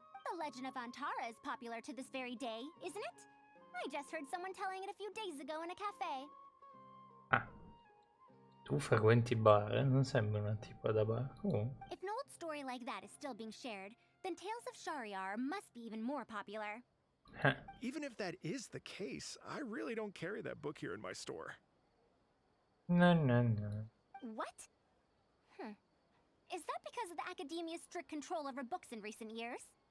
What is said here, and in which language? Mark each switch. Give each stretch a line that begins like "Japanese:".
English: The legend of Antara is popular to this very day, isn't it? I just heard someone telling it a few days ago in a cafe. Ah.
Italian: Tu frequenti bar, non sembra una tipa da bar.
English: If an old story like that is still being shared, then Tales of Shariar must be even more popular. Even if that is the case, I really don't carry that book here in my store. No. What? Is that because of the academia's strict control over books in recent years?